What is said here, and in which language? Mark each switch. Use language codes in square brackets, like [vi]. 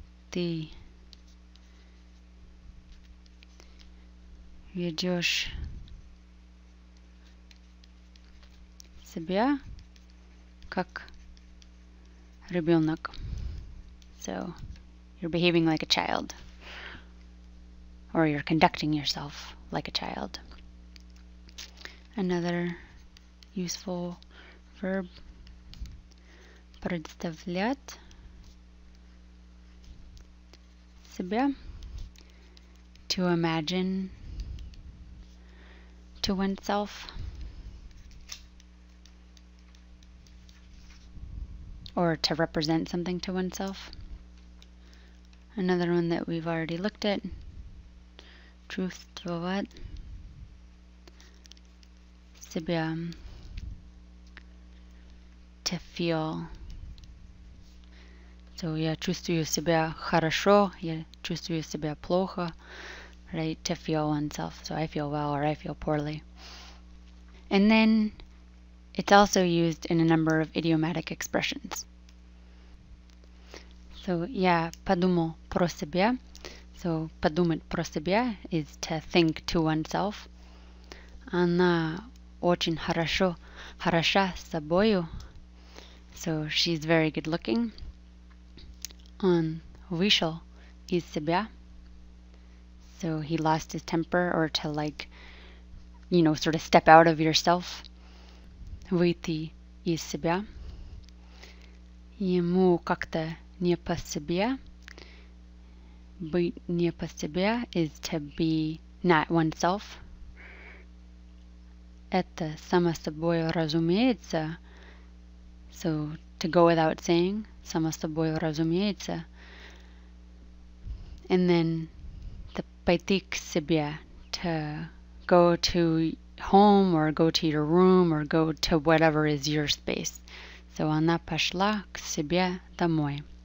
[ru] Ты ведешь себя как ребенок. [en] So you're behaving like a child, or you're conducting yourself like a child. Another useful verb, [ru] представлять себя, [en] to imagine to oneself, or to represent something to oneself. Another one that we've already looked at, чувствовать себя, to feel. So [ru] я чувствую себя хорошо, я чувствую себя плохо, right? [en] To feel oneself. So I feel well or I feel poorly. And then it's also used in a number of idiomatic expressions. So [ru] я подумал про себя. [en] So [ru] подумать про себя [en] is to think to oneself. [ru] Она очень хороша собою. [en] So she's very good looking. [ru] Он вышел из себя. [en] So he lost his temper, or to sort of step out of yourself. [ru] Выйти из себя. Ему как-то не по себе. Быть не по себе [en] is to be not oneself. [ru] Это само собой разумеется. [en] So to go without saying, [ru] само собой разумеется. [en] And then the [ru] пойти к себе, [en] to go to home or go to your room or go to whatever is your space. So [ru] она пошла к себе домой.